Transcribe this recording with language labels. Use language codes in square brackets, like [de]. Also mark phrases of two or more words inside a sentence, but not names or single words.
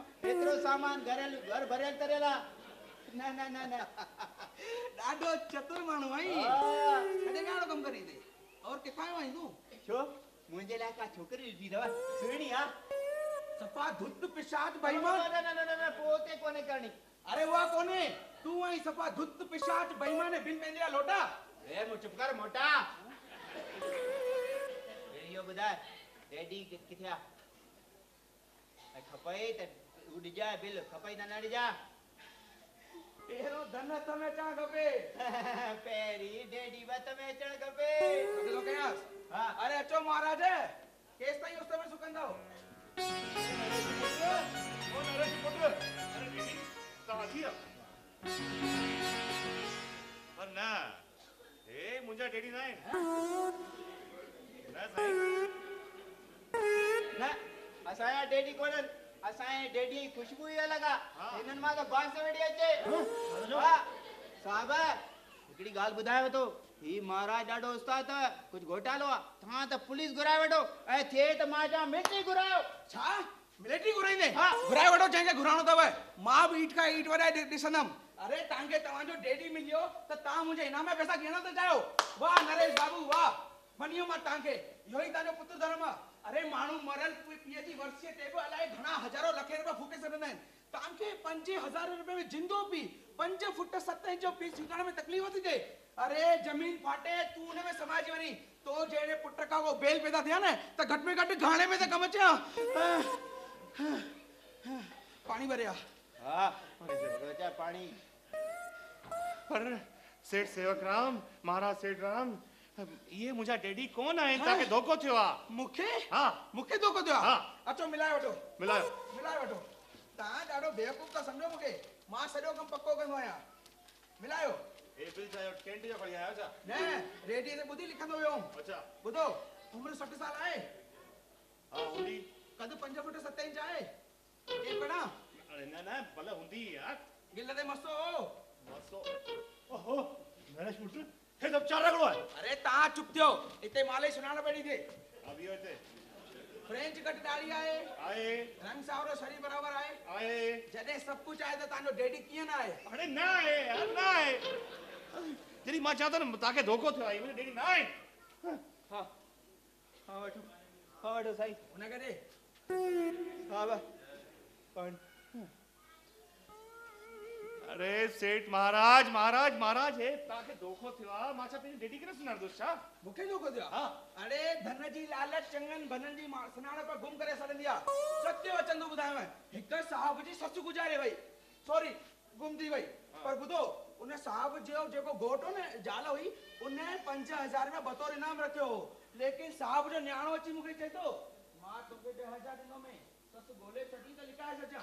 [sd] एतिरो सामान घर भरियल तरियल आहे। न न न न ॾाढो चतुर माण्हू आहीं। कॾहिं कहिड़ो कमु करी थी और किथां आयो आहीं तूं? छो मुंहिंजे लाइ का छोकिरी ॾिठी अथव सुहिणी आहे? सफ़ा धुत पिशाच बेईमान। न न न न पोते कोन्हे करणी। अरे वाह कोने तू आई सफ़ा धुत पिशाच बेईमान बिन पंहिंजे लोटा। ए मुंह चुप कर मोटा। इहो ॿुधाए डैडी किथे आहे? खपई त ॾिजाए बिल खपई त न ॾिजा। पहिरों धन हथ में अचणु खपे। पहिरीं डैडी हथ में अचणु खपे। अॻिलो कयांसि? हाँ अरे अचो महाराज केसि ताईं उस में सुकंदव? ओ नरेश पुट अरे डैडी तव्हां अची विया? पर न हे मुंहिंजा डैडी न आहिनि। न साईं न असांजा डैडी कोन्हनि। असांजे डैडी जी खुशबू ई अलॻि आहे। हिननि मां त बांस वेठी अचे। साहब हिकिड़ी ॻाल्हि ॿुधायांव थो ही महाराज ॾाढो उस्ताद अथव कुझु घोटालो आहे। तव्हां त पुलिस घुराए वठो ऐं थिए त मां चवां मिलिट्री घुरायो। छा मिलिट्री घुराईंदे? हाँ घुराए वठो जंहिंखे घुराइणो अथव। मां बि ईट खां ईट वधाए ॾिसंदमि। अरे तव्हांखे तव्हांजो डैडी मिलियो त तव्हां मुंहिंजे इनाम में पैसा गिणण था चाहियो? वाह नरेश बाबू वाह मञियो मां तव्हांखे। इहो ई तव्हांजो पुत्र धर्म आहे। अरे माण्हू मरल पीउ जी वर्सीअ ते बि अलाए घणा हज़ारो लखे रुपया फूके सघंदा आहिनि। तव्हांखे 5000 रुपए में जिंदो पी 5 फुट 7 इंच जो पीस विकण में तकलीफ़ थी थिए। अरे जमीन फाटे तू हुन में समाजी वञी तो जहिड़े पुट खां को बेल पैदा थिया न त घटि में घटि घाणे में त कमु अचे। पाणी भरिया। हाँ पाणी। पर सेठ सेवक राम महाराज सेठ राम ये मुंहिंजा डैडी कोन आहिनि। तव्हांखे धोखो थियो आहे। मूंखे? हाँ मूंखे धोखो थियो आहे? हाँ अचो मिलाए वठो। मिलायो वठो। तव्हां ॾाढो बेवकूफ़ था सम्झो मूंखे। मां सॼो कमु पको कंदो आहियां। मिलायो। ए बिल चाहे टेंट जो खणी आयो छा? न रेडियो ते ॿुधी लिखंदो वियो। अच्छा ॿुधो उमिरि 60 साल आहे। हाँ हूंदी। कद 5 फुट 7 इंच आहे। केरु पढ़ा? अरे न न भले हूंदी यार। गिल ते मस्तो मस्तो। ओहो नरेश पुट हे सब चार रगड़ो है। अरे तव्हां चुप थियो। हिते माले सुञाण पई थिए। अब इहो हिते फ्रेंच कट दाढ़ी आहे। रंग सावरो शरीर बराबर आहे। जॾहिं सभु कुझु आहे त तव्हांजो डैडी कीअं न आहे? अरे न आहे यार न आहे। जॾहिं मां चवां थो न तव्हांखे धोखो थियो आहे मुंहिंजो डैडी न आहे। हाँ हाँ वठो साईं हुनखे ॾे। हाँ बा पाणी। अरे सेठ महाराज महाराज महाराज हे तव्हांखे धोखो थियो आहे। मां छा पंहिंजी डैडी खे न सुञाणंदुसि छा? मूंखे धोखो थियो आहे? हाँ अरे धन जी लालच चङनि भननि जी सुञाणप गुम करे छॾंदी आहे। सत्य वचन थो ॿुधायांव। हिकु साहब जी ससु गुज़ारे वई सॉरी गुम थी वई। पर ॿुधो उन साहब जो जेको घोट हो न ज़ाल हुई उन 5000 में बतौर इनाम रखियो हो। लेकिन साहब जो न्याणो अची मूंखे चए थो मां तोखे 2000 ॾिनो में ससु ॻोल्हे छॾी त लिकाए छॾियां।